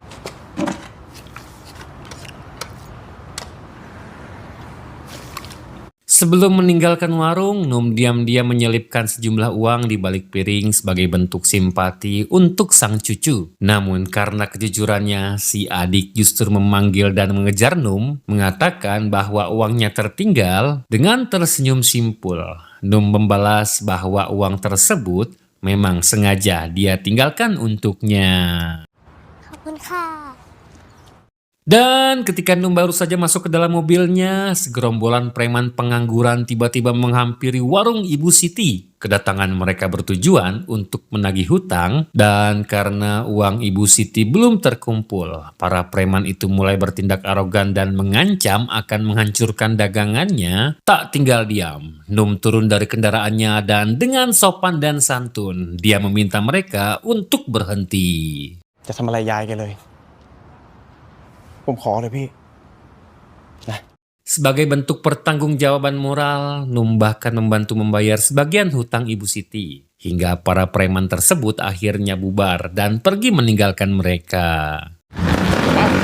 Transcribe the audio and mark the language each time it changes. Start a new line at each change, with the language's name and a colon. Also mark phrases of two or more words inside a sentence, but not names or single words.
Indonesian: Sebelum meninggalkan warung, Num diam-diam menyelipkan sejumlah uang di balik piring sebagai bentuk simpati untuk sang cucu. Namun karena kejujurannya, si adik justru memanggil dan mengejar Num, mengatakan bahwa uangnya tertinggal. Dengan tersenyum simpul, Num membalas bahwa uang tersebut memang sengaja dia tinggalkan untuknya.
Thai: ขอบคุณค่ะ
Indonesian: Dan ketika Num baru saja masuk ke dalam mobilnya, segerombolan preman pengangguran tiba-tiba menghampiri warung Ibu Siti. Kedatangan mereka bertujuan untuk menagih hutang, dan karena uang Ibu Siti belum terkumpul, para preman itu mulai bertindak arogan dan mengancam akan menghancurkan dagangannya. Tak tinggal diam, Num turun dari kendaraannya dan dengan sopan dan santun, dia meminta mereka untuk berhenti.
Thai: จะทำอะไรยายแกเลย ผมขอเลยพี่
Indonesian: Sebagai bentuk pertanggungjawaban moral, Num bahkan membantu membayar sebagian hutang Ibu Siti. Hingga para preman tersebut akhirnya bubar dan pergi meninggalkan mereka.